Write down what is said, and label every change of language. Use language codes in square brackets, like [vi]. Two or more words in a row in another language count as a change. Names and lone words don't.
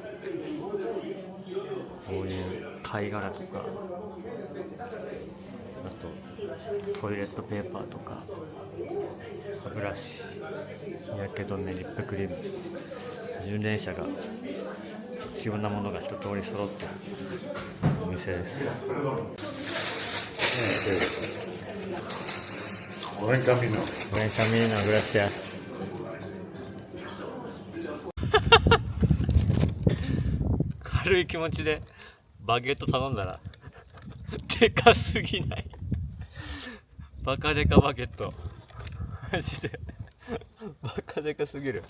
[ja] こういう貝殻とか、あとトイレットペーパーとか、歯ブラシ、日焼け止め、リップクリーム、巡礼者が必要なものが一通り揃っているお店です。 [es] Buen camino. Buen camino, gracias. [ja] 軽い気持ちでバゲット頼んだらでかすぎない？バカデカバゲットマジでバカデカすぎる。